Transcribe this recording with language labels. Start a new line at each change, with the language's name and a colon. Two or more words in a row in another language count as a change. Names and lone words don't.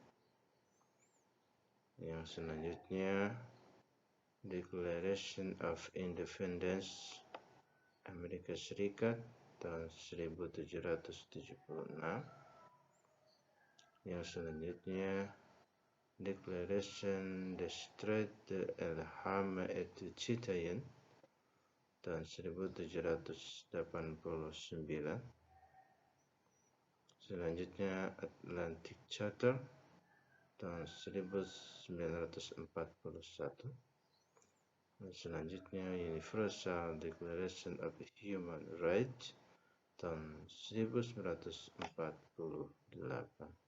Indonesian: Yang selanjutnya, Declaration of Independence Amerika Serikat tahun 1776. Yang selanjutnya, Declaration des Droits de l'Homme et du Citoyen tahun 1789. Selanjutnya, Atlantic Charter tahun 1941. Dan selanjutnya, Universal Declaration of Human Rights tahun 1948.